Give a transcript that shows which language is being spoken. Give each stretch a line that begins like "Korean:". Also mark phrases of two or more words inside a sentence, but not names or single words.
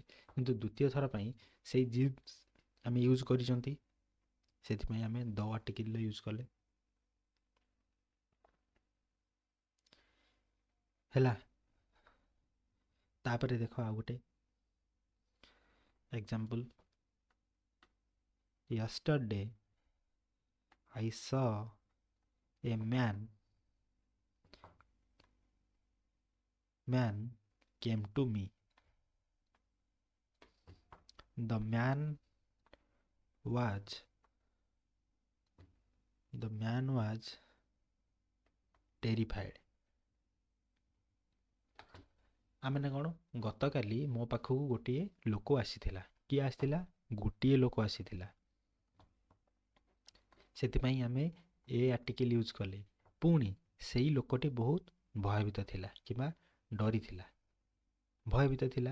Odia: କିନ୍ତୁ ଦ୍ୱିତୀୟ ଥର ପାଇଁ ସେଇ ଜିନ୍ସ ଆମେ ୟୁଜ୍ କରିଛନ୍ତି, ସେଥିପାଇଁ ଆମେ
English: the article use
Odia: କଲେ। ହେଲା, ତାପରେ ଦେଖ ଆଉ ଗୋଟେ ଏକ୍ସାମ୍ପଲ୍,
English: yesterday I saw a man came to me। The man was terrified।
Odia: ଆମେ ନା କ'ଣ? ଗତକାଲି ମୋ ପାଖକୁ ଗୋଟିଏ ଲୋକ ଆସିଥିଲା। କିଏ ଆସିଥିଲା? ଗୋଟିଏ ଲୋକ ଆସିଥିଲା। ସେଥିପାଇଁ ଆମେ
English: a article use
Odia: କଲେ। ପୁଣି ସେଇ ଲୋକଟି ବହୁତ ଭୟଭୀତ ଥିଲା କିମ୍ବା ଡରିଥିଲା, ଭୟଭୀତ ଥିଲା।